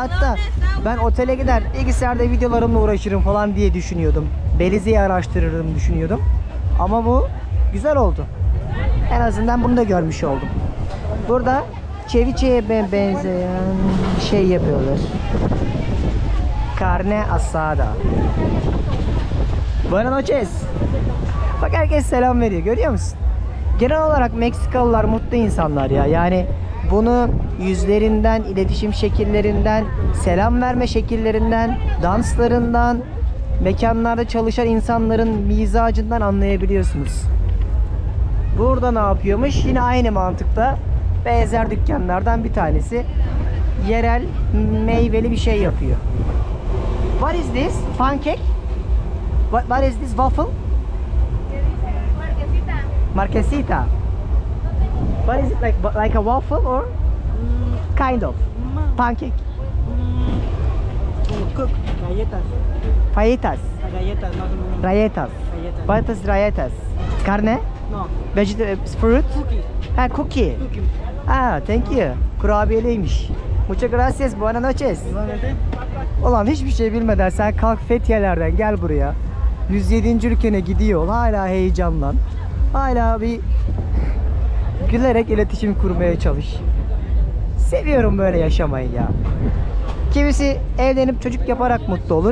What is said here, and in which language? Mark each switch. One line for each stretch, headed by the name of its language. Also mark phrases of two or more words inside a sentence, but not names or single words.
Turkish: Hatta ben otele gider bilgisayarda videolarımla uğraşırım falan diye düşünüyordum. Belize'yi araştırırım düşünüyordum. Ama bu güzel oldu. En azından bunu da görmüş oldum. Burada ceviche'ye benzeyen şey yapıyorlar.
Spanish: Carne asada. Buenas noches.
Turkish: Bak herkes selam veriyor, görüyor musun? Genel olarak Meksikalılar mutlu insanlar ya. Yani bunu yüzlerinden, iletişim şekillerinden, selam verme şekillerinden, danslarından, mekanlarda çalışan insanların mizacından anlayabiliyorsunuz. Burada ne yapıyormuş? Yine aynı mantıkta benzer dükkanlardan bir tanesi yerel meyveli bir şey yapıyor.
English: What is this? Pancake? What is this? Waffle?
Spanish: Marquesita.
English: What is it, like a waffle or kind of pancake? Cook,
Spanish: galletas. Fajitas. Galletas, más o menos. Rayetas.
English: What is rayetas? Carne?
Spanish: No,
English: Vegetables, fruit? cookie. Ha, cookie. Cookie. Ah, thank you.
Spanish: Kurabiyeliymiş. Muchas gracias. Buenas noches.
Turkish: Ulan hiçbir şey bilmeden sen kalk Fethiye'lerden gel buraya. 107. ülkene gidiyor. Hala heyecanlan. Hala bir gülerek iletişim kurmaya çalış. Seviyorum böyle yaşamayı ya. Kimisi evlenip çocuk yaparak mutlu olur.